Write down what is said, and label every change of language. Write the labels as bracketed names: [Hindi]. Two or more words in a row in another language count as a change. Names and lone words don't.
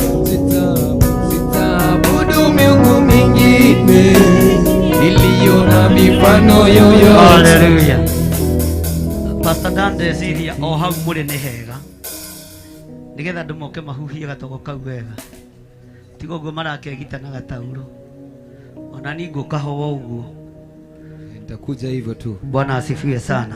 [Swahili] Sitaabudu miungu mingine iliyo na mifano yoyote. Haleluya. [Kikuyu] Pastor Dande ziria o hau muri ni hega nigetha andu moke mahuhie gatogo kau wega tigo guo marakegita na gatauro ona ni ngukahoa uguo. [Swahili] Nitakuja hivyo tu. Bwana asifiwe sana.